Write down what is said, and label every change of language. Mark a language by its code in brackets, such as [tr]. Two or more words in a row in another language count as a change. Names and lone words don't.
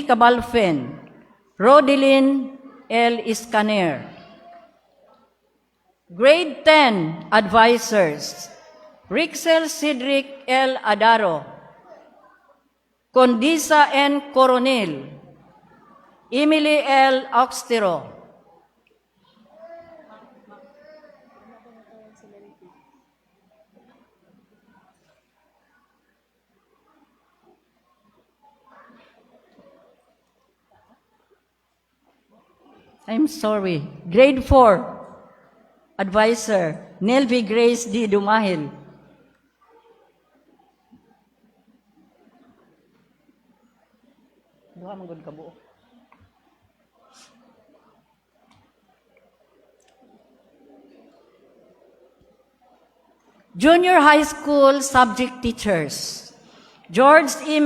[en] Cabalfen, Rodelyn L. Iscaner. Grade 10 Advisors, Rixel Cedric L. Adaro, Condisa N. Coronel, Emily L. Oxtero. I'm sorry. Grade 4 Advisor, Nelvi Grace D. Dumahil. [war] Duha manggod ka buo. [en] Junior High School Subject Teachers, George M.